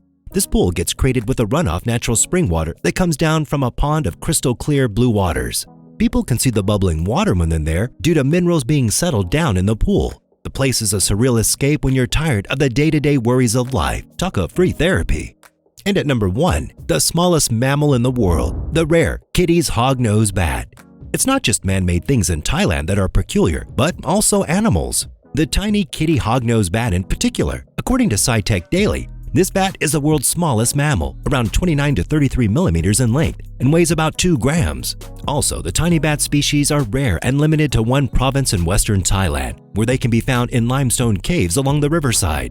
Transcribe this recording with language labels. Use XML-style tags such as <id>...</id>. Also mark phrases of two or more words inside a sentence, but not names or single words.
<en>This pool gets created with a runoff natural spring water that comes down from a pond of crystal clear blue waters. People can see the bubbling water when they're there due to minerals being settled down in the pool. The place is a surreal escape when you're tired of the day-to-day worries of life. Talk of free therapy. And at number 1, the smallest mammal in the world, the rare Kitti's hognose bat. It's not just man-made things in Thailand that are peculiar, but also animals. The tiny kitty hognose bat in particular. According to SciTech Daily, this bat is the world's smallest mammal, around 29 to 33 millimeters in length, and weighs about 2 grams. Also, the tiny bat species are rare and limited to one province in western Thailand, where they can be found in limestone caves along the riverside.</en>